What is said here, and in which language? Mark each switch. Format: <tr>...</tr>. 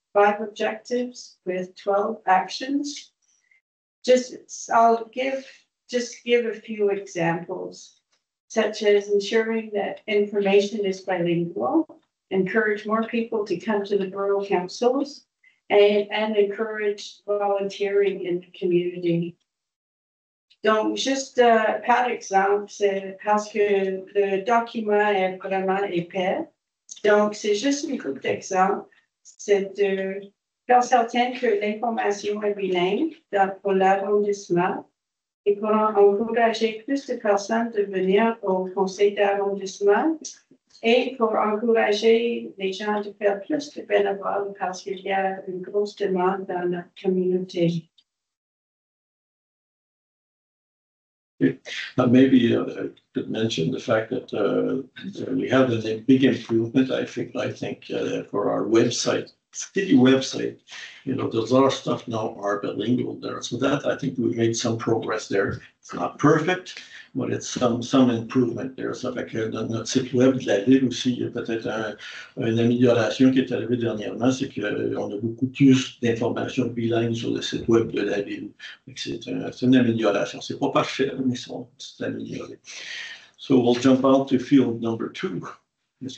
<en>5 objectives with 12 actions. I'll give a few examples, such as ensuring that information is bilingual, encourage more people to come to the borough councils, and encourage volunteering in the community.</en> <fr>Donc, juste par exemple, c'est parce que le document est vraiment épais. Donc, c'est juste une couple d'exemples. C'est de faire certain que l'information est bilingue pour l'arrondissement et pour encourager plus de personnes de venir au conseil d'arrondissement et pour encourager les gens de faire plus de bénévoles parce qu'il y a une grosse demande dans la communauté.</fr> <en>Maybe I could mention the fact that we have a big improvement, I think, for our website, city website. You know, there's a lot of stuff now are bilingual there. So that, I think we made some progress there. It's not perfect, but it's some improvement there.</en> <fr>Ça fait que dans notre site web de la ville aussi, il y a peut-être une amélioration qui est arrivée dernièrement, c'est qu'on a beaucoup plus d'informations bilingues sur le site web de la ville. C'est une amélioration. C'est pas parfait, mais c'est amélioré.</fr> <en>So we'll jump out to field number 2, Ms.</en>